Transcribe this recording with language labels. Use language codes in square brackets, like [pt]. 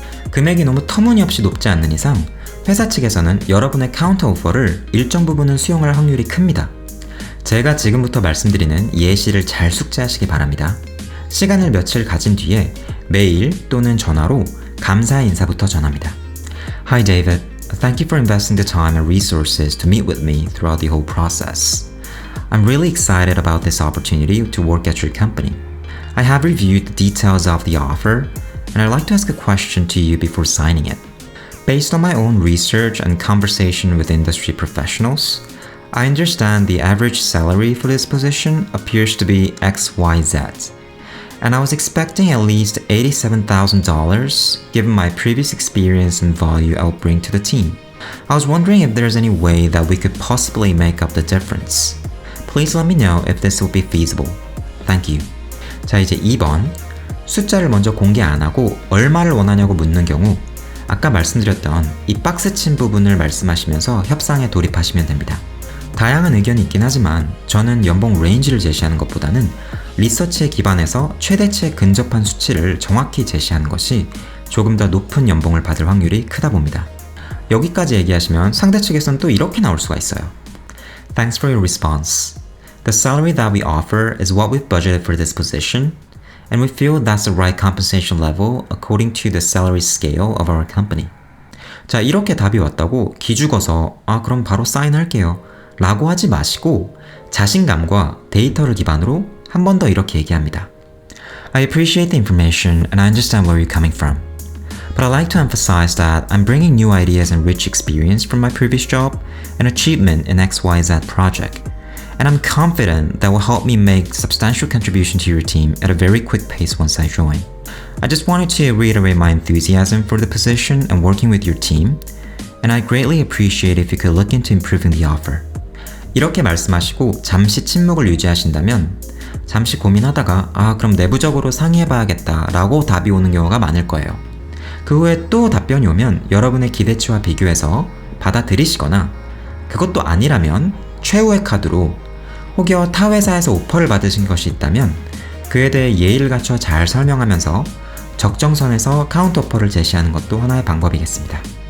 [ko] 금액이 너무 터무니없이 높지 않는 이상 회사 측에서는 여러분의 카운터 오퍼를 일정 부분은 수용할 확률이 큽니다. 제가 지금부터 말씀드리는 예시를 잘 숙지하시기 바랍니다. 시간을 며칠 가진 뒤에 메일 또는 전화로 감사의 인사부터 전합니다. [en] Hi David, thank you for investing the time and resources to meet with me throughout the whole process. I'm really excited about this opportunity to work at your company. I have reviewed the details of the offer and I'd like to ask a question to you before signing it. Based on my own research and conversation with industry professionals, I understand the average salary for this position appears to be XYZ. And I was expecting at least $87,000 given my previous experience and value I'll bring to the team. I was wondering if there's any way that we could possibly make up the difference. Please let me know if this will be feasible. Thank you. [ko] 자, 이제 2번. 숫자를 먼저 공개 안 하고 얼마를 원하냐고 묻는 경우 아까 말씀드렸던 이 박스 친 부분을 말씀하시면서 협상에 돌입하시면 됩니다. 다양한 의견이 있긴 하지만 저는 연봉 레인지를 제시하는 것보다는 리서치에 기반해서 최대치에 근접한 수치를 정확히 제시하는 것이 조금 더 높은 연봉을 받을 확률이 크다 봅니다. 여기까지 얘기하시면 상대 측에서는 또 이렇게 나올 수가 있어요. [en] Thanks for your response. The salary that we offer is what we've budgeted for this position, and we feel that's the right compensation level according to the salary scale of our company. [ko] 자, 이렇게 답이 왔다고 기죽어서 그럼 바로 사인할게요 라고 하지 마시고 자신감과 데이터를 기반으로 한 번 더 이렇게 얘기합니다. [en] I appreciate the information and I understand where you're coming from. But I'd like to emphasize that I'm bringing new ideas and rich experience from my previous job and achievement in XYZ project. And I'm confident that will help me make substantial contribution to your team at a very quick pace once I join. I just wanted to reiterate my enthusiasm for the position and working with your team. And I'd greatly appreciate if you could look into improving the offer. [ko] 이렇게 말씀하시고 잠시 침묵을 유지하신다면 잠시 고민하다가 그럼 내부적으로 상의해봐야겠다 라고 답이 오는 경우가 많을 거예요. 그 후에 또 답변이 오면 여러분의 기대치와 비교해서 받아들이시거나 그것도 아니라면 최후의 카드로 혹여 타 회사에서 오퍼를 받으신 것이 있다면 그에 대해 예의를 갖춰 잘 설명하면서 적정선에서 카운터 오퍼를 제시하는 것도 하나의 방법이겠습니다.